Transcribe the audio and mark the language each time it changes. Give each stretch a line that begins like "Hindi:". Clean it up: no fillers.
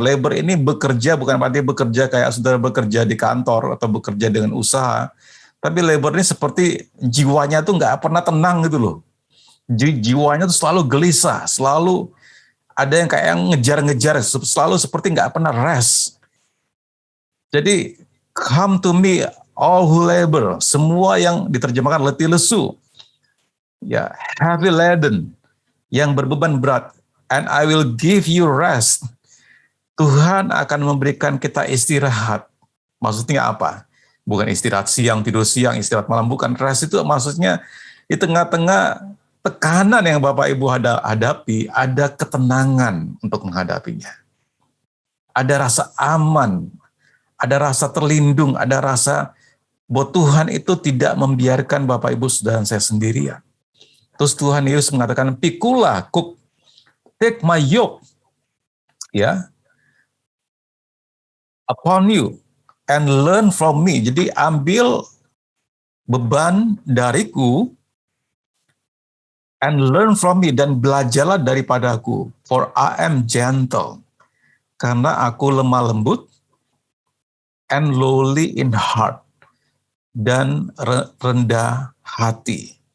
Indonesian: Labor ini bekerja, bukan berarti bekerja kayak saudara bekerja di kantor atau bekerja dengan usaha. Tapi labor ini seperti jiwanya tuh nggak pernah tenang gitu loh. Jiwanya tuh selalu gelisah, selalu ada yang kayak ngejar-ngejar, selalu seperti nggak pernah rest.
English: Jadi, come to me, all who labor.
Indonesian: Semua yang diterjemahkan letih lesu. Ya,
English: heavy laden,
Indonesian: yang berbeban berat,
English: and I will give you rest.
Indonesian: Tuhan akan memberikan kita istirahat. Maksudnya apa? Bukan istirahat siang, tidur siang, istirahat malam. Bukan. Rest itu maksudnya di tengah-tengah tekanan yang Bapak Ibu hadapi, ada ketenangan untuk menghadapinya. Ada rasa aman, ada rasa terlindung, ada rasa bahwa Tuhan itu tidak membiarkan Bapak Ibu Saudara saya sendirian. Terus Tuhan Yesus mengatakan, pikulah kuk,
English: take my yoke, ya, upon you, and learn from me.
Indonesian: Jadi ambil beban dariku,
English: and learn from me,
Indonesian: dan belajarlah daripadaku,
English: for I am gentle,
Indonesian: karena aku lemah lembut,
English: and lowly in heart,
Indonesian: dan rendah hati.